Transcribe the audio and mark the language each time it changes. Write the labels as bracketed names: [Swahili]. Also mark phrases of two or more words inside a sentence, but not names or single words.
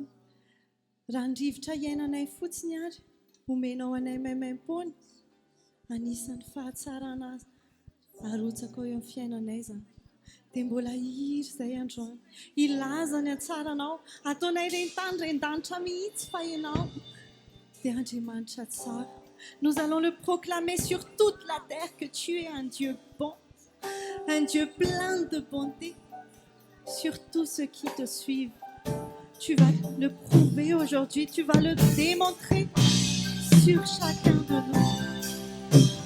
[Malagasy] Raha ny rivotra iainanay fotsiny ary omenao anay maimaim-poana, anisan'ny fahatsarana arotsaka eo amin'ny fiainanay izany. Dia mbola hiry izay androany, ilaza ny hatsaranao, ataonay rentany rendanitra mihitsy fa ianao dia Andriamanitra tsara. [French] Nous allons le proclamer sur toute la terre que tu es un Dieu bon, un Dieu plein de bonté. Sur tous ceux qui te suivent, tu vas le prouver aujourd'hui, tu vas le démontrer sur chacun de nous.